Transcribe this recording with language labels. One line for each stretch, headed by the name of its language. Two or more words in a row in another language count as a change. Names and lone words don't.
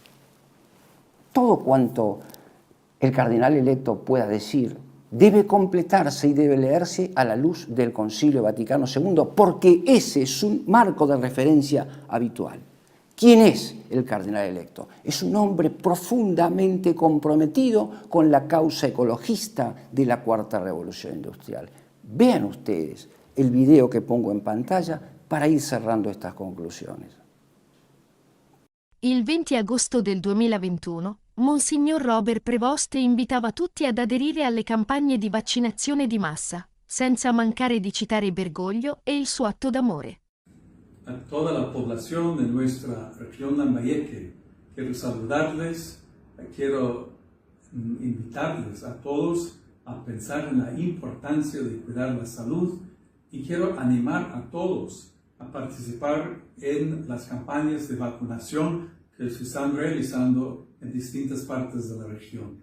Spanish: Todo cuanto el cardenal electo pueda decir debe completarse y debe leerse a la luz del Concilio Vaticano II, porque ese es un marco de referencia habitual. ¿Quién es el cardenal electo? Es un hombre profundamente comprometido con la causa ecologista de la Cuarta Revolución Industrial. Vean ustedes el video que pongo en pantalla para ir cerrando estas conclusiones.
Italian: Il 20 agosto del 2021, Monsignor Robert Prevost invitava tutti ad aderire alle campagne di vaccinazione di massa, senza mancare di citare Bergoglio e il suo atto d'amore.
Spanish: A toda la población de nuestra región Lambayeque, quiero saludarles, quiero invitarles a todos a pensar en la importancia de cuidar la salud y quiero animar a todos a participar en las campañas de vacunación que se están realizando en distintas partes de la región.